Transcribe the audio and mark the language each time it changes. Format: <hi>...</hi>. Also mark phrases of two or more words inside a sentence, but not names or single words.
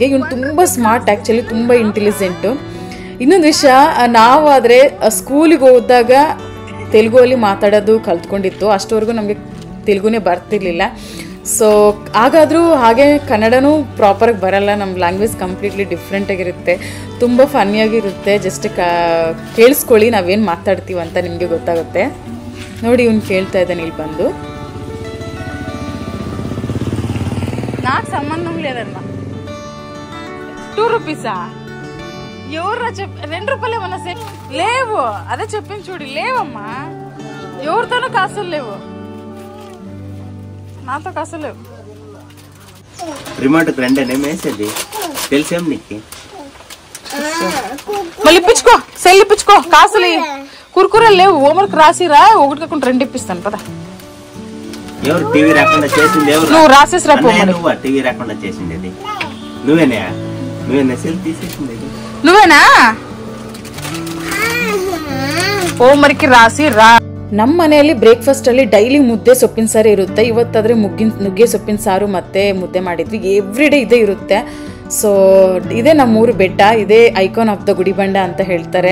<kn>ಇವನು ತುಂಬ ಸ್ಮಾರ್ಟ್, ಆ್ಯಕ್ಚುಲಿ ತುಂಬ ಇಂಟೆಲಿಜೆಂಟು. ಇನ್ನೊಂದು ವಿಷಯ, ನಾವಾದರೆ ಸ್ಕೂಲಿಗೆ ಹೋದಾಗ ತೆಲುಗುವಲ್ಲಿ ಮಾತಾಡೋದು ಕಲ್ತ್ಕೊಂಡಿತ್ತು, ಅಷ್ಟವರೆಗೂ ನಮಗೆ ತೆಲುಗುನೇ ಬರ್ತಿರ್ಲಿಲ್ಲ. ಸೊ ಹಾಗಾದರೂ ಹಾಗೆ ಕನ್ನಡನೂ ಪ್ರಾಪರಾಗಿ ಬರಲ್ಲ, ನಮ್ಮ ಲ್ಯಾಂಗ್ವೇಜ್ ಕಂಪ್ಲೀಟ್ಲಿ ಡಿಫ್ರೆಂಟಾಗಿರುತ್ತೆ, ತುಂಬ ಫನ್ನಿಯಾಗಿರುತ್ತೆ. ಜಸ್ಟ್ ಕೇಳಿಸ್ಕೊಳ್ಳಿ ನಾವೇನು ಮಾತಾಡ್ತೀವಿ ಅಂತ ನಿಮಗೆ ಗೊತ್ತಾಗುತ್ತೆ. ನೋಡಿ ಇವ್ನು ಕೇಳ್ತಾ ಇದ್ದಾನೆ ಇಲ್ಲಿ ಬಂದು.</kn> <te>నాకు సంబంధం లేదమ్మా. ₹2 ఎవరు ₹2 ఏమన్నా లేవు, అదే చెప్పింది చూడు, లేవమ్మా, ఎవరితోనూ కాసులు లేవు, నాతో కాసులు లేవు. రిమోట్ రెండనే మేసేది తెలిసేం నీకు, మళ్ళీ ఇప్పించుకో, సెల్ ఇప్పించుకో, కాసులు కురుకురే లేవు, హోంవర్క్ రాసిరా, ఒకటి కాకుండా 2 ఇప్పిస్తాను పద. ఎవరు టీవీ రాకుండా చేసింది? ఎవరు? నువ్వు రాసేసిరా. నువ్వు టీవీ రాకుండా చేసింది నువ్వేనా? సెల్ తీసేసింది నువ్వేనా? హోంవర్క్ రాసి రా.</te> <kn>ನಮ್ಮ ಮನೆಯಲ್ಲಿ ಬ್ರೇಕ್ಫಾಸ್ಟಲ್ಲಿ ಡೈಲಿ ಮುದ್ದೆ ಸೊಪ್ಪಿನ ಸಾರು ಇರುತ್ತೆ. ಇವತ್ತಾದರೆ ನುಗ್ಗೆ ಸೊಪ್ಪಿನ ಸಾರು ಮತ್ತು ಮುದ್ದೆ ಮಾಡಿದ್ವಿ.</kn> <en>every day</en> <kn>ಇದೇ ಇರುತ್ತೆ. ಸೊ ಇದೇ ನಮ್ಮೂರು ಬೆಟ್ಟ, ಇದೇ</kn> <en>icon of the</en> <kn>ಗುಡಿಬಂಡೆ ಅಂತ ಹೇಳ್ತಾರೆ.</kn>